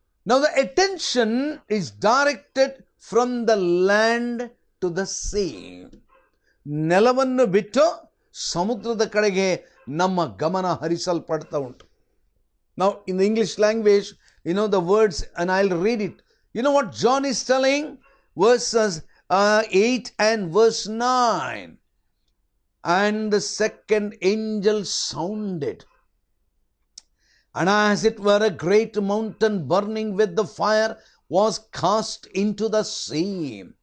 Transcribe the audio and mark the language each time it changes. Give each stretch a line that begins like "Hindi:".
English: Now the attention is directed from the land to the sea.
Kannada: ನೆಲವನ್ನು ಬಿಟ್ಟು ಸಮುದ್ರದ ಕಡೆಗೆ ನಮ್ಮ ಗಮನ ಹರಿಸಲ್ಪಡ್ತಾ ಉಂಟು.
English: Now in the English language, you know the words, and I'll read it. You know what John is telling? Verses 8 and verse 9. And the second angel sounded, and as it were a great mountain burning with the fire was cast into the sea.